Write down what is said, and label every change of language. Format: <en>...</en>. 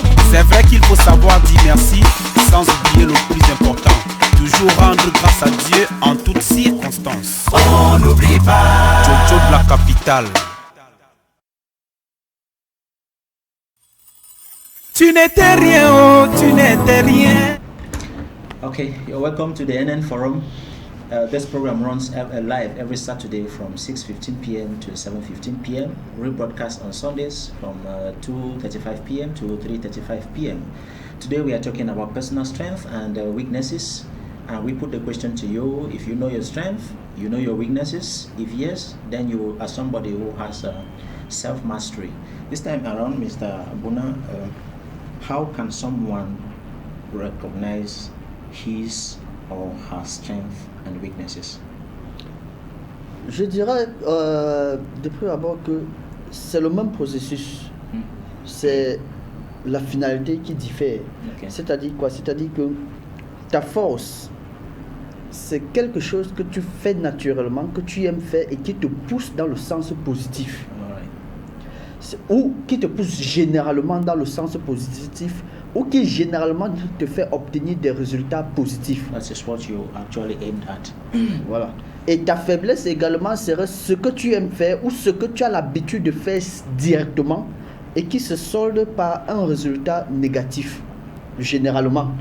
<fr>C'est vrai qu'il faut savoir dire merci sans oublier le plus important, toujours rendre grâce à Dieu en toutes circonstances. On n'oublie pas Jojo de la capitale. Tu n'étais rien, oh, tu n'étais rien.</fr> <en>Okay, you're welcome to the NN Forum. This program runs live every Saturday from 6:15 p.m. to 7:15 p.m. Rebroadcast on Sundays from 2:35 p.m. to 3:35 p.m. Today we are talking about personal strength and weaknesses. And we put the question to you: if you know your strength, you know your weaknesses. If yes, then you are somebody who has self-mastery. This time around, Mr. Abuna, how can someone recognize his or her strengths and weaknesses?</en> <fr>Je dirais de prime abord que c'est le même processus. C'est la finalité qui diffère.</fr> <en>Okay.</en> <fr>C'est-à-dire quoi? C'est-à-dire que ta force, c'est quelque chose que tu fais naturellement, que tu aimes faire et qui te pousse dans le sens positif. Ou qui te pousse généralement dans le sens positif, ou qui généralement te fait obtenir des résultats positifs.</fr> <en>That is what you actually aimed at.</en> <fr>Voilà. Et ta faiblesse également serait ce que tu aimes faire ou ce que tu as l'habitude de faire directement et qui se solde par un résultat négatif. Généralement.</fr>